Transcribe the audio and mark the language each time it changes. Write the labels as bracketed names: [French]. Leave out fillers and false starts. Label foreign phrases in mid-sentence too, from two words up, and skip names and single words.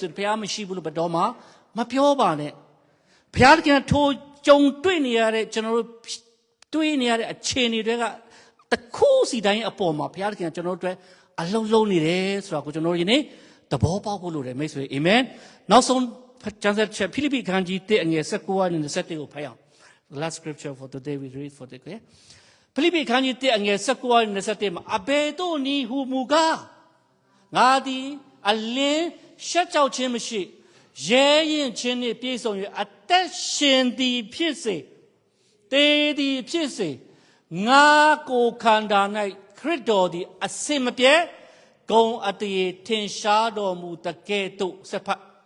[Burmese] ဆိုရင်ဖျားမရှိဘူးလို့ဘယ်တော့မှမပြောပါနဲ့ဖျားသခင်ထိုကြုံတွေ့နေရတဲ့ကျွန်တော်တို့တွေ့နေရတဲ့အခြေအနေတွေကတခုစီတိုင်းအပေါ်မှာဘုရားသခင်ကျွန်တော်တို့အတွက်အ လုံးလုံးနေတယ်ဆိုတာကိုကျွန်တော်ယနေ့သဘောပေါက်ဖို့လိုတယ်မိတ်ဆွေအာမင်နောက်ဆုံးကျမ်းစာချက်ဖိလိပ္ပိခန်းကြီး1အငယ်19 နဲ့20ကိုဖတ်အောင် [English] the last scripture for today we read for the day [Burmese] ဖိလိပ္ပိခန်းကြီး1အငယ်19နဲ့20မှာအဘယ်သို့နည်းဟူမူကားငါသည်အလင်းရှက်ကြောက်ခြင်းမရှိရဲရင်ခြင်းနှင့်ပြည့်စုံ၍အသက်ရှင်သည်ဖြစ်စေတေသည်ဖြစ်စေငါကိုခန္ဓာ၌ခရစ်တော်သည်အစင်မပြတ်ဂုံအတရေထင်ရှားတော်မူတကဲ့သို့ဆက်ဖတ်